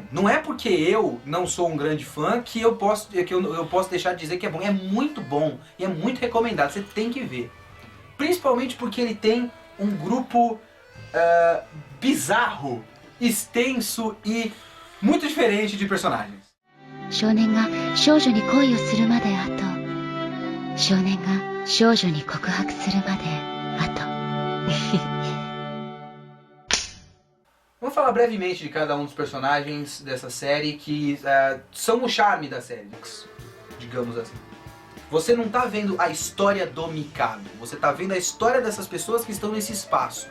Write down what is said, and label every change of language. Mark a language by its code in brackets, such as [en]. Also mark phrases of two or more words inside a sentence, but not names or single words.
[pt] Não é porque eu não sou um grande fã que eu posso deixar de dizer que é bom. É muito bom e é muito recomendado. Você tem que ver. Principalmente porque ele tem um grupo bizarro, extenso e muito diferente de personagens. [ja] 少年が少女に恋をするまであと少年が少女に告白するまであと [pt] Vamos falar brevemente de cada um dos personagens dessa série que são o charme da série, digamos assim. Você não tá vendo a história do Mikado, você tá vendo a história dessas pessoas que estão nesse espaço.